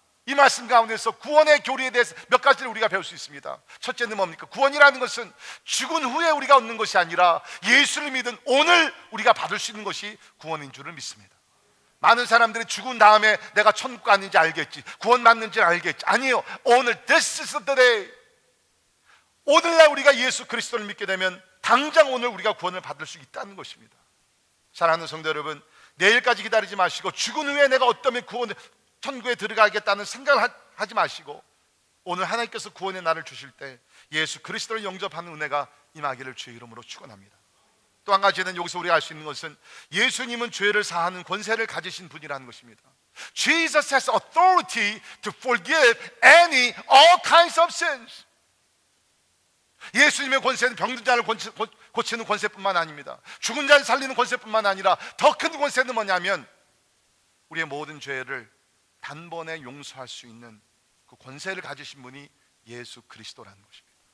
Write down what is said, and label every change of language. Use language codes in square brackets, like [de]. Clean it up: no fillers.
[ko] 이 말씀 가운데서 구원의 교리에 대해서 몇 가지를 우리가 배울 수 있습니다. 첫째는 뭡니까? 구원이라는 것은 죽은 후에 우리가 얻는 것이 아니라 예수를 믿은 오늘 우리가 받을 수 있는 것이 구원인 줄을 믿습니다. 많은 사람들이 죽은 다음에 내가 천국 가는지 알겠지, 구원 받는지 알겠지. 아니요, 오늘 [en] this is the day. [ko] 오늘날 우리가 예수 그리스도를 믿게 되면 당장 오늘 우리가 구원을 받을 수 있다는 것입니다. 사랑하는 성도 여러분, 내일까지 기다리지 마시고 죽은 후에 내가 어떠면 구원을 천국에 들어가겠다는 생각을 하지 마시고 오늘 하나님께서 구원의 날을 주실 때 예수 그리스도를 영접하는 은혜가 임하기를 주의 이름으로 축원합니다. 또 한 가지는 여기서 우리가 알 수 있는 것은 예수님은 죄를 사하는 권세를 가지신 분이라는 것입니다. [en] Jesus has authority to forgive all kinds of sins. [ko] 예수님의 권세는 병든 자를 고치는 권세뿐만 아닙니다. 죽은 자를 살리는 권세뿐만 아니라 더 큰 권세는 뭐냐면 우리의 모든 죄를 단번에 용서할 수 있는 그 권세를 가지신 분이 예수 그리스도라는 것입니다.